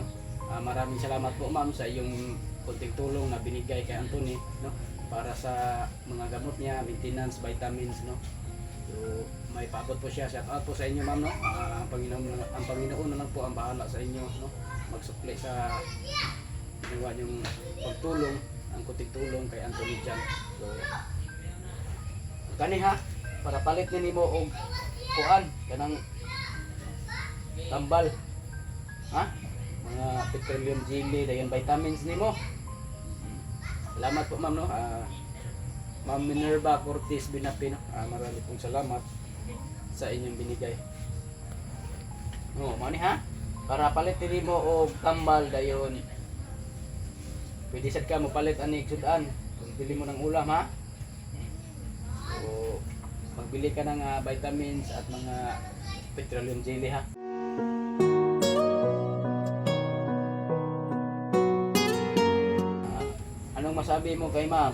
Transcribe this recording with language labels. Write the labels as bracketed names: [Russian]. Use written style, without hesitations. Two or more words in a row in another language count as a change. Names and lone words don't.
[Filipino] Maraming salamat po ma'am sa iyong konting tulong na binigay kay Anthony, no, para sa mga gamot niya, [English] maintenance, vitamins, [Filipino] no. So may paabot po siya. [English] Shout out [Filipino] po sa inyo ma'am, no. Ang Panginoon na lang po ang bahala sa inyo, no, magsukli sa ginawa niyong pagtulong, ang kunting tulong kay Anthony Jan. [Cebuano] So kani ha, para palit ni mo og kuan kanang tambal, ha, mga [English] petroleum jelly [Cebuano] dayon vitamins nimo. [Filipino] Salamat po ma'am, no. Ma'am Minerva Curtis Binapino, marami pong salamat sa inyong binigay. [Cebuano] Mani ha, para palit diri mo og tambal dayon. Pwede sad ka mo palit ani sudan [Filipino] kung bili mo ng ulam, [Cebuano] ha. [Filipino] So magbili ka ng vitamins at mga [English] petroleum jelly, [Filipino] ha. Anong masabi mo kay ma'am?